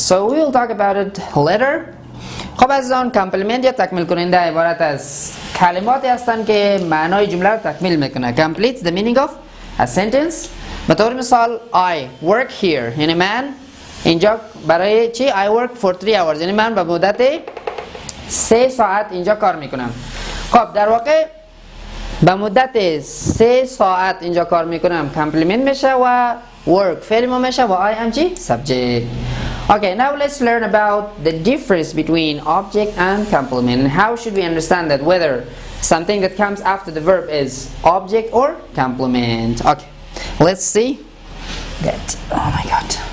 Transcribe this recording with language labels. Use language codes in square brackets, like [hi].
[en] So we will talk about it later. [fa] خب عزیزان کامپلیمنت یا تکمیل کننده عبارت از کلماتی هستند که معنای جمله رو تکمیل میکنه. [en] Completes the meaning of a sentence. [fa] به طور مثال [en] I work here، [fa] یعنی من اینجا برای چی؟ [en] I work for 3 hours، [fa] یعنی من به مدت 3 ساعت اینجا کار میکنم. خب در واقع به مدت 3 ساعت اینجا کار میکنم کامپلیمنت میشه و work فعل ما میشه و I am چی؟ subject. [en] Okay, now let's learn about the difference between object and complement, and how should we understand that whether something that comes after the verb is object or complement. Okay, let's see that. Oh my god.